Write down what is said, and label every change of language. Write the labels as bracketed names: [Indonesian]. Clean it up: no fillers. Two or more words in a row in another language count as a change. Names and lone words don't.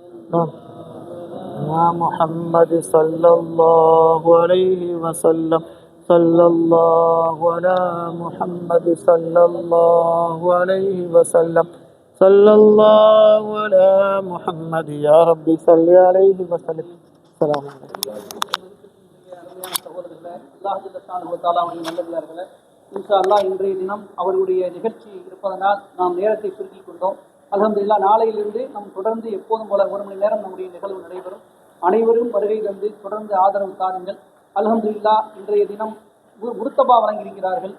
[Arabic] يا محمد صلى الله عليه وسلم صلى الله على محمد صلى الله عليه وسلم صلى الله على محمد يا ربي صل عليه وسلم. السلام عليكم. [Tamil] சகோதரர்களே, அல்லாஹ் நல்லடியார்களே, [Arabic] إن شاء الله [Tamil] இன்றைய தினம் அவர்களுடைய நிகழ்ச்சி இருப்பதனால் நாம் நேரத்தை சுருக்கிக் கொண்டோம். அல்ஹம்துலில்லாஹ் நாளையிலிருந்து நாம் தொடர்ந்து எப்போதும் போல 1 மணி நேரம் நம்முடைய நிகழ்வு நடைபெறும். அனைவரும் வருகை தந்து தொடர்ந்து ஆதரவு தாருங்கள். அல்ஹம்துலில்லாஹ் இன்றைய தினம் முர்த்தபா வழங்கியிருக்கிறார்கள்.